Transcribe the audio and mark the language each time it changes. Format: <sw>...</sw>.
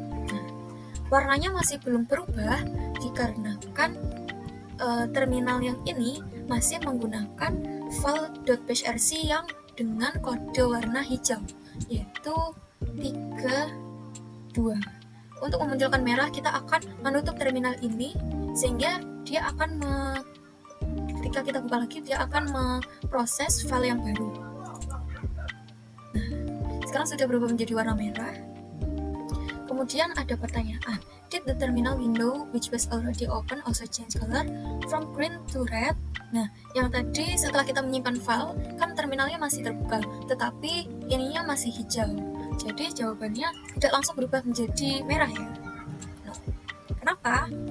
<id>Nah, warnanya masih belum berubah dikarenakan terminal yang ini masih menggunakan file .bashrc yang dengan kode warna hijau yaitu 32. Untuk memunculkan merah, kita akan menutup terminal ini sehingga dia akan ketika kita buka lagi, dia akan memproses file yang baru. Nah, sekarang sudah berubah menjadi warna merah. Kemudian ada pertanyaan,</id> <en>did the terminal window which was already open also change color from green to red?</en> <id>Nah, yang tadi setelah kita menyimpan file, kan terminalnya masih terbuka, tetapi ininya masih hijau. Jadi jawabannya tidak langsung berubah menjadi merah ya. Nah, kenapa?</id>